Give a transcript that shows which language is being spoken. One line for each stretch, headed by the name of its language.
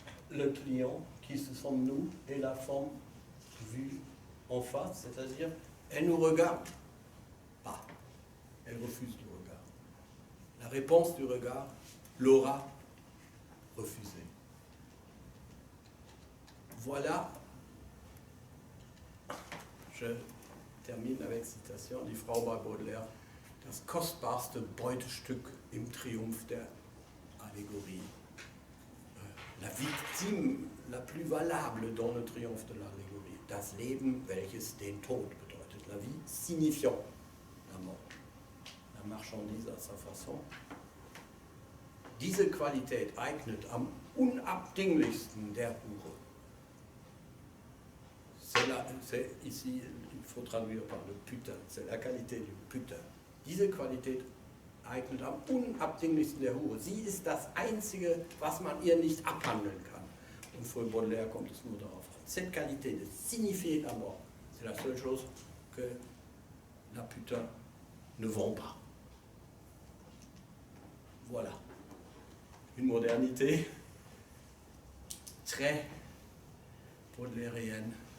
French: le client, qui ce sommes nous, et la femme vue en face, c'est-à-dire, elle nous regarde pas. Elle refuse le regard. La réponse du regard l'aura refusé. Voilà, je termine avec citation
German: die Frau bei Baudelaire, das kostbarste Beutestück im Triumph der Allegorie.
French: La victime la plus valable dans le triomphe de l'allégorie.
German: Das Leben, welches den Tod bedeutet.
French: La vie signifiant la mort. La marchandise à sa façon.
German: Diese Qualität eignet am unabdinglichsten der Hure.
French: C'est ici, il faut traduire par le putain, c'est la qualité du putain.
German: Diese Qualität eignet am unabdinglichsten der Hure. Sie ist das Einzige, was man ihr nicht abhandeln kann. Und für Baudelaire kommt es nur darauf an.
French: Cette qualité de signifier la mort, c'est la seule chose que la putain ne vend pas. Voilà. Une modernité très baudelairienne.